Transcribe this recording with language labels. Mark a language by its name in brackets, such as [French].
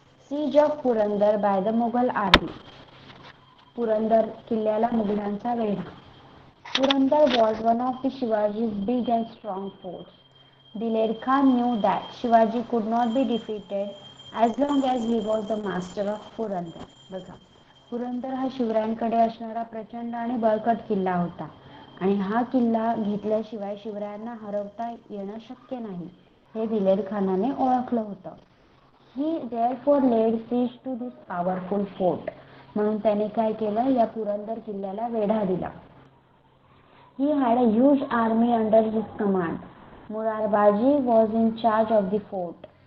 [English] Siege of Purandar by the Mughal army. [Marathi] Purandar किल्ल्याला मुघलांचा वेढा. [English] Purandar was one of the Shivaji's big and strong forts. Diler Khan knew that Shivaji could not be defeated as long as he was the master of Purandar. [Marathi] बघा, पुरंदर हा शिवरायांकडे असणारा प्रचंड आणि बळकट किल्ला होता आणि हा किल्ला घेतल्याशिवाय शिवरायांना हरवता येणं शक्य नाही हे दिलेर खानाने ओळखलं होतं. [English] He therefore laid siege to this powerful fort. [Marathi] म्हणून त्याने काय केलं, या पुरंदर किल्ल्याला वेढा दिला. [English] He had a huge army under his command. Murarbaji was in charge of the fort.